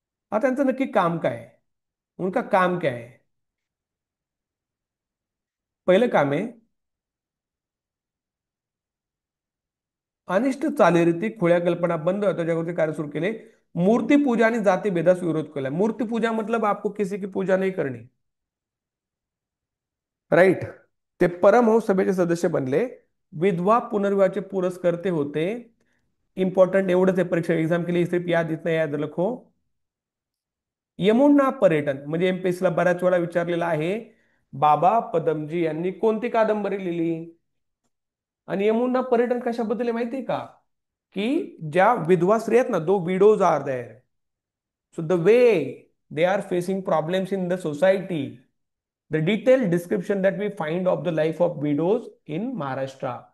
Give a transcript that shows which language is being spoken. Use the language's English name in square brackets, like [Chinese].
[Marathi] आता त्यांचं नक्की काम काय आहे? [Hindi] उनका काम क्या है? [Marathi] पहिलं काम आहे अनिष्ट चालीरीती, खुळ्या कल्पना बंद होता जागृती कार्य सुरू केले. मूर्ति पूजा आणि जाती भेदास विरोध केला. [Hindi] मूर्ति पूजा मतलब आपको किसी की पूजा नहीं करनी. [English] Right. [Marathi] ते परमहंस सभेचे सदस्य बनले. विधवा पुनर्विवाहाचे पुरस्कर्ते होते. इंपॉर्टंट एवढंच आहे, [Hindi] परीक्षा एग्जाम के लिए सिर्फ याद इतना याद रखो. [Marathi] यमुना पर्यटन म्हणजे एमपीएससी ला बऱ्याच वेळा विचारलेला आहे. बाबा पदमजी यांनी कोणती कादंबरी लिहिली? आणि यमुना पर्यटन कशाबद्दल आहे माहितीये का? की ज्या विधवा स्त्री आहेत ना, [English] Two widows are there. So the way they are facing problems in the society, the detail description that we find of the life of widows in Maharashtra.